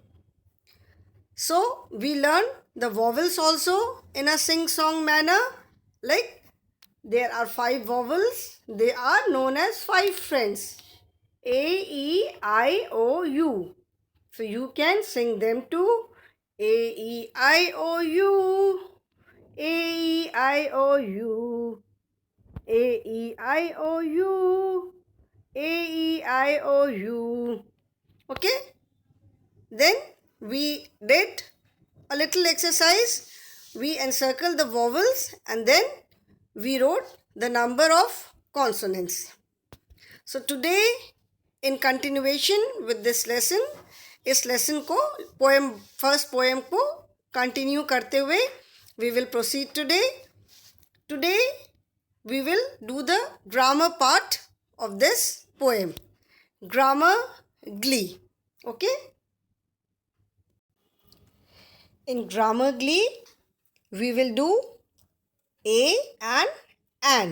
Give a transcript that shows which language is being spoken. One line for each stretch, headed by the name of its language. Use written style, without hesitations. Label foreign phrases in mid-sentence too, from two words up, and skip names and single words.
English: So we learn the vowels also in a sing-song manner. Like there are 5 vowels. They are known as 5 friends. A, E, I, O, U. So you can sing them too. A, E, I, O, U. A, E, I, O, U. A, E, I, O, U. A, E, I, O, U. Okay? Then we did a little exercise. We encircled the vowels and then we wrote the number of consonants. So today, in continuation with this lesson,
Hindi: इस lesson को first poem को continue करते हुए
English: we will proceed today. Today we will do the grammar part of this poem. Grammar Glee. Okay? In Grammar Glee, we will do a and an.